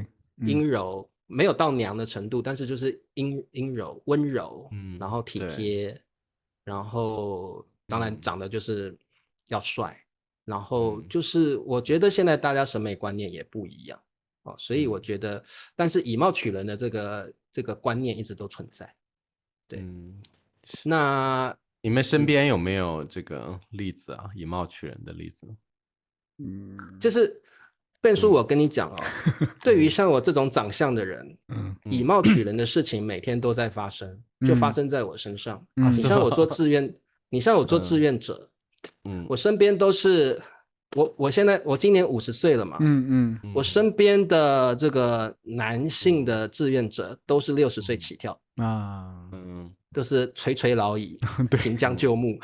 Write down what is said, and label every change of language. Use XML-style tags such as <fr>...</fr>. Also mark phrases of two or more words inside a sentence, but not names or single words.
<zh>陰柔沒有到娘的程度，但是就是陰柔、溫柔，然後體貼，然後當然長得就是要帥，然後就是我覺得現在大家審美觀念也不一樣哦，所以我覺得，但是以貌取人的這個觀念一直都存在。對，那你們身邊有沒有這個例子啊？以貌取人的例子？就是變叔，我跟你講哦，對於像我這種長相的人，以貌取人的事情每天都在發生，就發生在我身上。你像我做志願者，我身邊都是我今年50歲了嘛，我身邊的這個男性的志願者都是60歲起跳啊，都是垂垂老矣，行將就木，</zh>